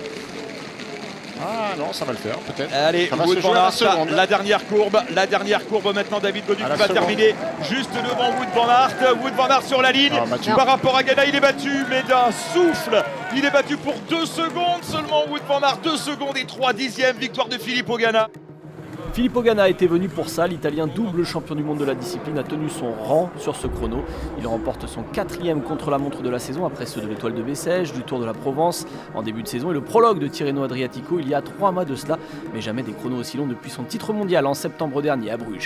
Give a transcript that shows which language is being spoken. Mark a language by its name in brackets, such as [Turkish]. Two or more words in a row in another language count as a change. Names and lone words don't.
[French] Ah non, ça va le faire, peut-être. Allez, Wout van Aert, la dernière courbe maintenant. David Gaudu qui va terminer juste devant Wout van Aert. Wout van Aert sur la ligne. Par rapport à Ganna, il est battu, mais d'un souffle. Il est battu pour 2 secondes seulement. Wout van Aert, 2 secondes et 3 dixièmes. Victoire de Filippo Ganna. Filippo Ganna était venu pour ça, l'Italien double champion du monde de la discipline a tenu son rang sur ce chrono. Il remporte son 4e contre-la-montre de la saison après ceux de l'Étoile de Bessèges, du Tour de la Provence en début de saison et le prologue de Tirreno Adriatico il y a 3 mois de cela, mais jamais des chronos aussi longs depuis son titre mondial en septembre dernier à Bruges.